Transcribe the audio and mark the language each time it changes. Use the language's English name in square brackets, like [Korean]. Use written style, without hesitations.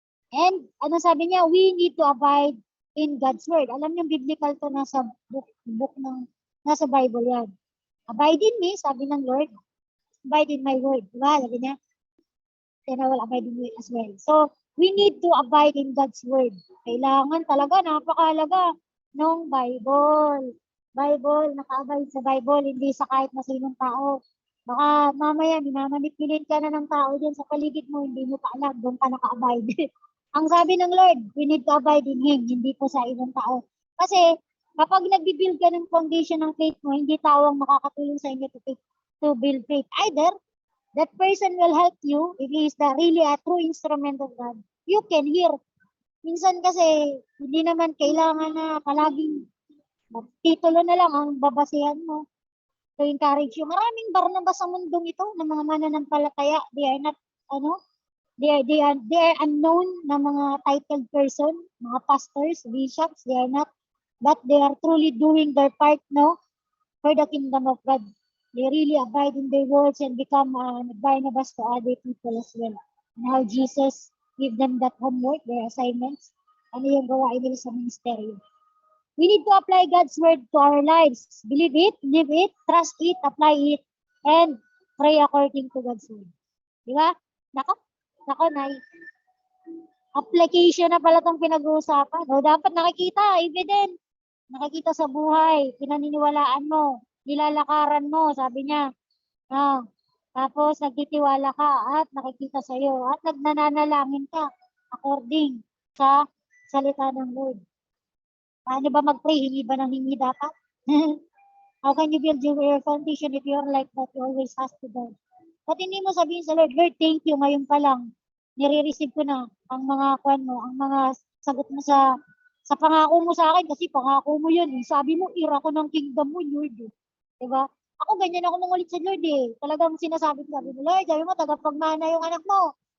[English] And [Filipino] ano sabi niya, [English] we need to abide in God's word. [Filipino] Alam niyo, biblical to nasa book ng, nasa Bible yan. [English] Abide in me, sabi ng Lord. Abide in my word. Diba? [Filipino] Sabi niya, [English] then I will abide in you as well. So, we need to abide in God's word. [Filipino] Kailangan talaga, napakahalaga ng Bible. Naka-abide sa Bible, hindi sa kahit na sinong tao. Baka mamaya, minamanipulate ka na ng tao dyan sa paligid mo, hindi mo pa alam, doon ka naka-abide. Ang sabi ng Lord, we need to abide in Him, hindi po sa ibang tao. Kasi, kapag nagbibuild ka ng foundation ng faith mo, hindi tao ang makakatulong sa inyo [English] to build faith. Either, that person will help you if he is really a true instrument of God. You can hear. [Filipino] Minsan kasi, hindi naman kailangan na palaging titulo na lang ang babasihan mo [English] to encourage you. [Filipino] Maraming Barnabas sa mundong ito ng mga mananampalataya. [English] They are not, they are unknown na mga titled person, mga pastors, bishops, they are not, but they are truly doing their part, for the kingdom of God. They really abide in their words and become Barnabas to other people as well. And how Jesus give them that homework, their assignments, [Filipino] ano yung gawain nila sa ministeryo. [English] We need to apply God's word to our lives. Believe it, live it, trust it, apply it, and pray according to God's word. [Filipino] Di ba? Nako, Nay. Application na pala itong pinag-uusapan. O, dapat nakikita, evident. Nakikita sa buhay, pinaniniwalaan mo, nilalakaran mo, sabi niya. Tapos nagtitiwala ka at nakikita sa iyo at nagnanalangin ka according sa salita ng Lord. Paano ba mag-pray? Hingi ba ng hingi dapat? [English] How can you build your foundation if you're like that? You always ask to God. But [Filipino] hindi mo sabihin sa Lord, [English] Lord, thank you, [Filipino] ngayon pa lang. Nire-receive ko na ang mga ang mga sagot mo sa pangako mo sa akin kasi pangako mo yun. Sabi mo, ira ko ng kingdom mo, Lord. Diba? Ako ganyan ako mangulit sa Lord eh. Talagang sinasabi ko, Lord, sabi mo, tagapagmana yung anak mo.